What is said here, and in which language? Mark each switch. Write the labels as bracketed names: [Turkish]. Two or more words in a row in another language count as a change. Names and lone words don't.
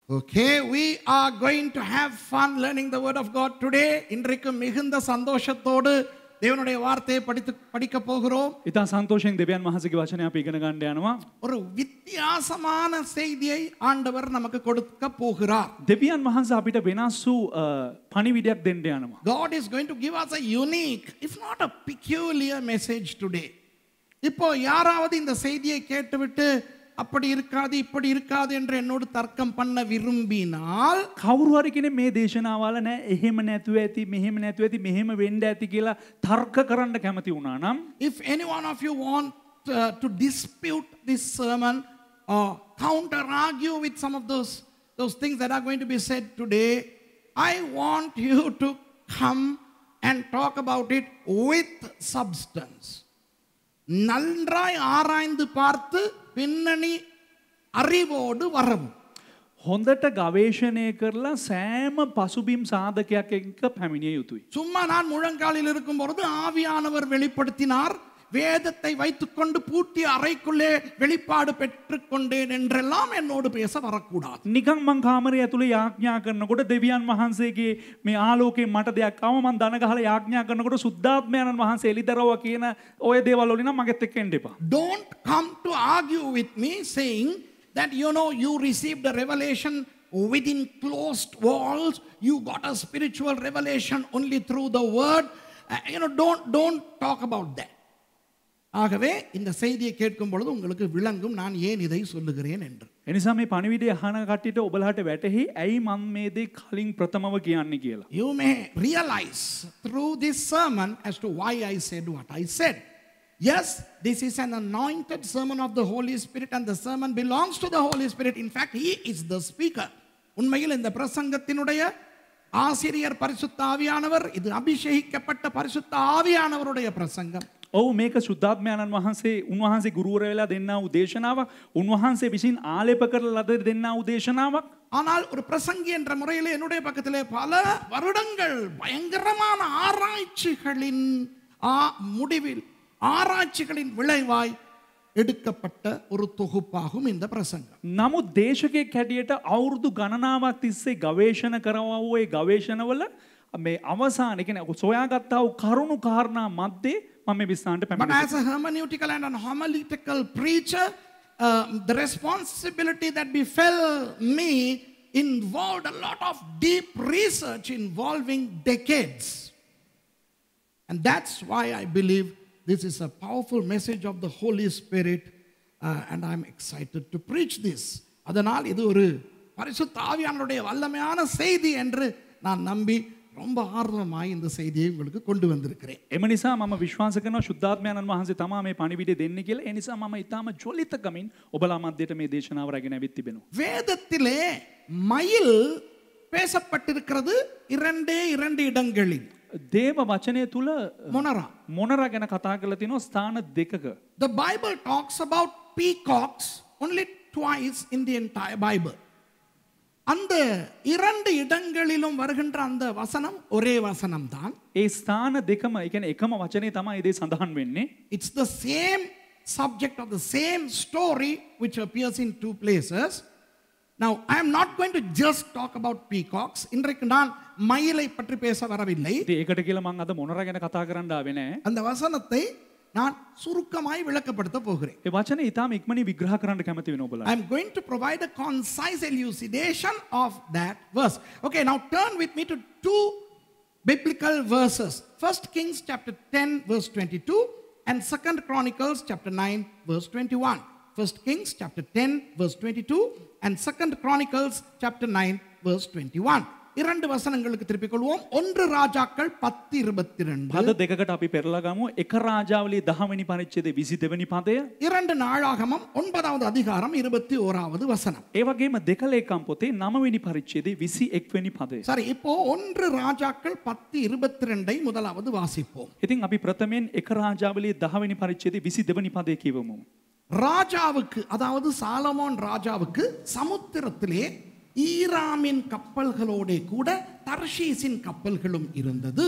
[English] Okay, we are going to have fun learning the word of God today. [Tamil] இன்றைக்கு மிகுந்த சந்தோஷத்தோடு தேவனுடைய வார்த்தையை படிக்க போகிறோம். [Sinhala] ඉතා සන්තෝෂයෙන් දෙවියන් වහන්සේගේ වචනය අපි ඉගෙන ගන්න යනවා. [Tamil] ஒரு வித்தியாசமான செய்தியை ஆண்டவர் நமக்கு கொடுக்க போகிறார். [Sinhala] දෙවියන් වහන්සේ අපිට වෙනස් වූ පණිවිඩයක් දෙන්න යනවා. [English] God is going to give us a unique, if not a peculiar message today. [Tamil] இப்போ யாராவது இந்த செய்தியை கேட்டுவிட்டு அப்படி இருக்காது இப்படி இருக்காது என்று என்னோடு தர்க்கம் பண்ண விரும்பினால் [Sinhala] කවුරු හරි කෙනෙක් මේ දේශනාවල නෑ එහෙම නැතුව ඇති මෙහෙම නැතුව ඇති මෙහෙම වෙන්න ඇති කියලා තර්ක කරන්න කැමති වුණා නම් [English] if any one of you want to dispute this sermon or counter argue with some of those things that are going to be said today, I want you to come and talk about it with substance. [Tamil] நன்றாய் ஆராய்ந்து பார்த்து பின்னணி அறிவோடு வரவும். [Sinhala] හොඳට ගවේෂණය කරලා සෑම පසුබිම් සාධකයක් එක්ක පැමිණිය යුතුයි. [Tamil] சும்மா நான் முழங்காலில் இருக்கும் பொழுது ஆவியானவர் வெளிப்படுத்தினார், வேதத்தை வைத்துக்கொண்டு பூட்டிய அறைக்குள்ளே வெளிப்பாடு பெற்றுக்கொண்டேன் என்றெல்லாம் என்னோடு பேச வரக்கூடாது. [Sinhala] නිකන් මං කාමරය ඇතුලේ යාඥා කරනකොට දෙවියන් වහන්සේගේ මේ ආලෝකයෙන් මට දෙයක් ආව මං දන ගහලා යාඥා කරනකොට සුද්ධාත්මයන්න් වහන්සේ එලිදරව්ව කියන ඔය දේවල් වලින් නම් මගෙත් එක්ක එන්න එපා. [English] Don't come to argue with me saying that you received a revelation within closed walls, you got a spiritual revelation only through the word. Don't talk about that. [Tamil] ஆகவே இந்த செய்தியை கேட்கும் பொழுது உங்களுக்கு விளங்கும் நான் ஏன் இதை சொல்லுகிறேன் என்று. [Sinhala] එනිසා මේ පණිවිඩය අහන කට්ටියට ඔබලාට වැටහි ඇයි මම මේ දේ කලින් ප්‍රථමව කියන්නේ කියලා. [English] You may realize through this sermon as to why I said what I said. Yes, this is an anointed sermon of the Holy Spirit and the sermon belongs to the Holy Spirit. In fact, he is the speaker. [Tamil] உண்மையில் இந்த பிரசங்கத்தினுடைய ஆசிரியர் பரிசுத்த ஆவியானவர், இது அபிஷேகிக்கப்பட்ட பரிசுத்த ஆவியானவருடைய பிரசங்கம். [Sinhala] ඔව් මේක සුද්ධාත්මයන්න් වහන්සේ උන්වහන්සේ ගුරුවරයා වෙලා දෙන්නා වූ දේශනාවක්, උන්වහන්සේ විසින් ආලේප කරලා දෙන්නා වූ දේශනාවක්. [Tamil] ஆனால் ஒரு பிரசங்கி என்ற முறையில் என்னுடைய பக்கத்திலே பல வருடங்கள் பயங்கரமான ஆராய்ச்சிகளின் முடிவில் ஆராய்ச்சிகளின் விளைவாய் எடுக்கப்பட்ட ஒரு தொகுப்பாகும் இந்த பிரசங்கம். [Sinhala] නමුත් දේශකයෙක් හැටියට අවුරුදු ගණනාවක් තිස්සේ ගවේෂණ කරවුවා වූ ඒ ගවේෂණවල මේ අවසාන කියන්නේ සොයාගත්තා වූ කරුණු කාරණා මැද්දේ මම මේ විස්තරයට [English] But [Sinhala] පැමිණෙනවා. [English] as a hermeneutical and an homiletical preacher, the responsibility that befell me involved a lot of deep research involving decades. And that's why I believe this is a powerful message of the Holy Spirit, and I'm excited to preach this. [Tamil] அதனால் இது ஒரு பரிசுத்த ஆவியானவருடைய வல்லமையான செய்தி என்று நான் நம்பி ரொம்ப ஆர்வமாய் இந்த செய்தியை உங்களுக்கு கொண்டு வந்திருக்கிறேன். [Sinhala] එම නිසා මම විශ්වාස කරනවා සුද්ධාත්මයන්න් වහන්සේ තමයි මේ පණිවිඩය දෙන්නේ කියලා. ඒ නිසා මම ඊටාම ජොලිතකමින් ඔබලා මැදට මේ දේශනාව රැගෙන ඇවිත් තිබෙනවා. [Tamil] வேதத்திலே மயில் பேசப்பட்டிருக்கிறது இரண்டு இடங்களில். [Sinhala] දේව වචනය තුල මොනරා ගැන කතා කරලා තිනවා ස්ථාන දෙකක. [English] The Bible talks about peacocks only twice in the entire Bible. [Tamil] அந்த இரண்டு இடங்களிலும் வருகின்ற அந்த வசனம் ஒரே வசனம் தான். [Sinhala] ඒ ස්ථාන දෙකම ඒ කියන්නේ එකම වචනේ තමයි ඒ සඳහන් වෙන්නේ. [English] It's the same subject of the same story which appears in two places. Now I am not going to just talk about peacocks. [Tamil] இன்றைக்கு நான் மயிலை பற்றி பேச வரவில்லை. [Sinhala] ඒකට කියලා මම අද මොනරා ගැන කතා කරන්න ආවේ නැහැ. [Tamil] அந்த வசனத்தை நான் சுருக்கமாய் விளக்கப்படுத்த போகிறேன். [Sinhala] ඒ වචනේ ඊටාම ඉක්මනින් විග්‍රහ කරන්න කැමති වෙනවා ඔබලා. [English] I am going to provide a concise elucidation of that verse. Okay, now turn with me to two biblical verses. 1 Kings chapter 10 verse 22 and 2 Chronicles chapter 9 verse 21. 1 Kings chapter 10 verse 22 and 2 Chronicles chapter 9 verse 21. [Tamil] இரண்டு வசனங்களுக்கு திருப்பிக் கொள்வோம். 1 ராஜாக்கள் 10:22. [Sinhala] පද දෙකකට අපි පෙරලා ගමු. එක රාජාවලියේ 10 වෙනි පරිච්ඡේදයේ 22 වෙනි පදය. [Tamil] 2 நாளாகமம் 9வது அதிகாரம் 21வது வசனம். [Sinhala] ඒ වගේම දෙක ලේකම් පොතේ 9 වෙනි පරිච්ඡේදයේ 21 වෙනි පදය. [Tamil] சரி, இப்போ 1 ராஜாக்கள் 10:22 முதலாவது வாசிப்போம். [Sinhala] ඉතින් අපි ප්‍රථමයෙන් එක රාජාවලියේ 10 වෙනි පරිච්ඡේදයේ 22 වෙනි පදය කියවමු. [Tamil] ராஜாவுக்கு, அதாவது சாலமோன் ராஜாவுக்கு சமுத்திரத்திலே ஈராமின் கப்பல்களோட கூட தர்ஷீசின் கப்பல்களும் இருந்தது.